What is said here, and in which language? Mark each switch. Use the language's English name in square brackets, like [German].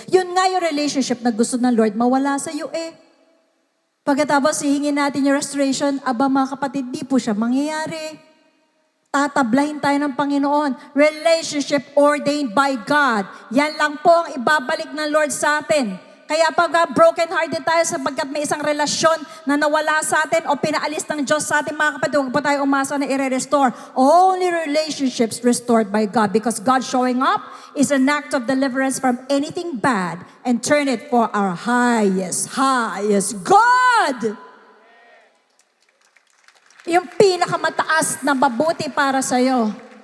[Filipino] Yun nga yung relationship na gusto ng Lord, mawala sa iyo eh. Pagkatapos hihingin natin yung restoration, aba mga kapatid, di po siya mangyayari. Tatablahin tayo ng Panginoon. [English] Relationship ordained by God. [Filipino] Yan lang po ang ibabalik ng Lord sa atin. Kaya pag broken-hearted tayo sapagkat may isang relasyon na nawala sa atin o pinaalis ng Diyos sa atin, mga kapatid, huwag po tayo umasa na i-restore. [English] Only relationships restored by God because God showing up is an act of deliverance from anything bad and turn it for our highest God. [Filipino] Yung pinakamataas na mabuti para sa'yo.